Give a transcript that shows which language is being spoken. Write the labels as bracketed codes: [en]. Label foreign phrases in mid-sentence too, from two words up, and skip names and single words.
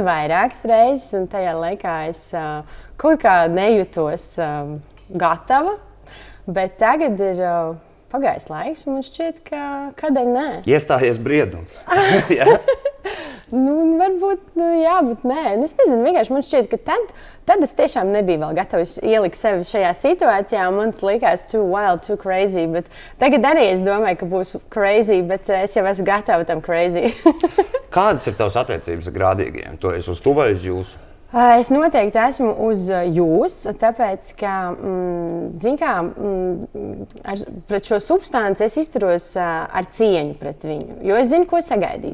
[lv] Un tajā laikā es kaut kā nejūtos gatava, bet tagad ir pagājis laiks, un man šķiet, ka kādēļ nē. Iestājies briedums. Nu, varbūt, jā, bet nē. Es nezinu, vienkārši man šķiet, ka tad es tiešām nebiju vēl gatava. Es ieliku sevi šajā situācijā, un man tas likās [en] too wild, too crazy. [lv] Bet tagad arī es domāju, ka būs crazy, bet es jau esmu gatava tam crazy. Kādas ir tavas attiecības ar grādīgiem? Tu esi uz tu vai uz jūsu? Es noteikti esmu uz jūs, tāpēc, ka, pret šo substanci es izturos ar cieņu pret viņu, jo es zinu, ko sagaidīt.